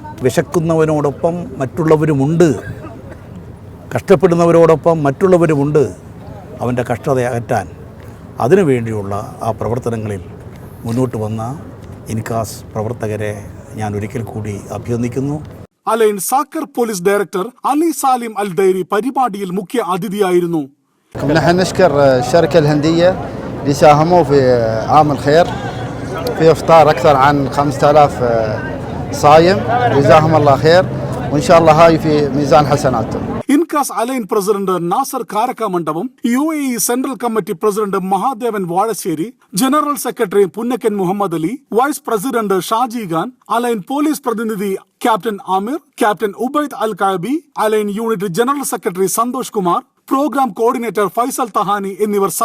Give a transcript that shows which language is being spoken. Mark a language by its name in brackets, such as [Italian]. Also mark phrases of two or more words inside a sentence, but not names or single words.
[Malayalam] വിശക്കുന്നവനോടൊപ്പം മറ്റുള്ളവരുമുണ്ട്, കഷ്ടപ്പെടുന്നവരോടൊപ്പം മറ്റുള്ളവരുമുണ്ട്. അവൻ്റെ കഷ്ടത അകറ്റാൻ അതിനുവേണ്ടിയുള്ള ആ പ്രവർത്തനങ്ങളിൽ മുന്നോട്ട് വന്ന ഇൻകാസ് പ്രവർത്തകരെ ഞാൻ ഒരിക്കൽ കൂടി അഭിനന്ദിക്കുന്നു. അൽ ഐൻ സാക്കർ പോലീസ് ഡയറക്ടർ അലി സാലിം അൽ ദൈരി പരിപാടിയിൽ മുഖ്യ അതിഥിയായിരുന്നു. [Arabic] نحن نشكر الشركة الهندية اللي ساهموا في عام الخير في إفطار أكثر عن 5000 صايم، جزاهم الله خير وإن شاء الله هاي في ميزان حسناتهم. [Malayalam] ഇൻകാസ് അൽ ഐൻ പ്രസിഡന്റ് നാസർ കാരക്കാമണ്ഡപം, UAE സെൻട്രൽ കമ്മിറ്റി പ്രസിഡന്റ് മഹാദേവൻ വാഴശ്ശേരി, ജനറൽ സെക്രട്ടറി പുന്നക്കൻ മുഹമ്മദ് അലി, വൈസ് പ്രസിഡന്റ് ഷാജി ഖാൻ, അൽ ഐൻ പോലീസ് പ്രതിനിധി ക്യാപ്റ്റൻ ആമിർ, ക്യാപ്റ്റൻ ഉബൈദ് അൽ കാബി, അൽ ഐൻ യൂണിറ്റ് ജനറൽ സെക്രട്ടറി സന്തോഷ് കുമാർ, പ്രോഗ്രാം കോർഡിനേറ്റർ ഫൈസൽ തഹാനി എന്നിവർ സംബന്ധിച്ചു.